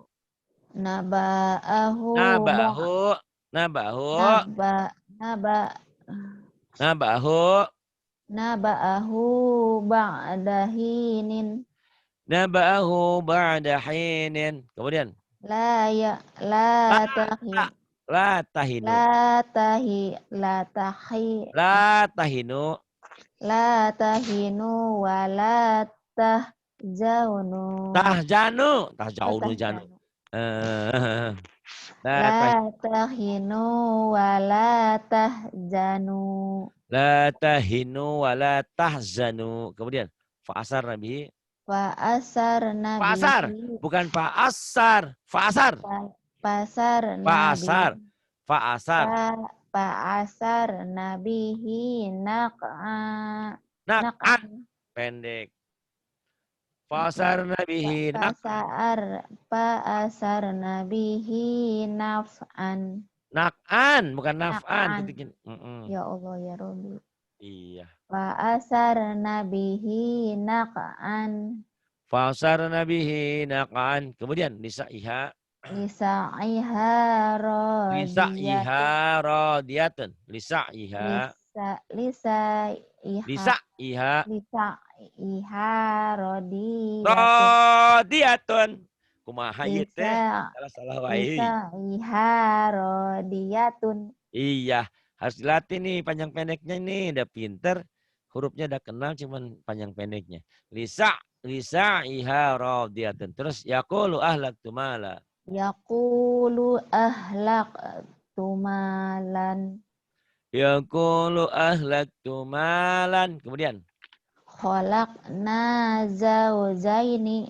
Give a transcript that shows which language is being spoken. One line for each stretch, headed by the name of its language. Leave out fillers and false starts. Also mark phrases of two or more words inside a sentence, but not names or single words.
Arabic: نبأه. نبأه بعد حين. نبأه بعد حين. Kemudian. لا تهنوا ولا تحزنوا. Tahzanu. لا تهنوا ولا تحزنوا. لا تهنوا ولا تحزنوا. Kemudian. فأثرن به. فأثرن به. Fa'asar. Bukan fa'asar. Fa'asar. فأثرن به. فأثرن به نقعا. Pendek. فأثرن به فأثرن به نفعا. Naq'an. Bukan naf'an. يا الله يا ربي.
Indonesian: Iya.
Arabic: فأثرن به نقعا. فأثرن به نقعا. Kemudian lisa'iha. Lisa'iha Lisa'iha radiyatun. راضية. لسعيها. Lisa'iha Lisa'iha لسعيها راضية. radiyatun.
Sundanese: Kumaha ieu teh?
Arabic: Lisa
Sundanese: Salah-salah wae.
Arabic: لسعيها راضية.
Indonesian: Iya, harus dilatih nih panjang pendeknya nih. Udah pinter, hurufnya udah kenal cuman panjang pendeknya.
Arabic: لسعيها راضية. Terus يقول أهلكت مالا. يقول أهلكت مالا. يقول أهلكت مالا.
Indonesian: Kemudian
Arabic: خلقنا زوجين.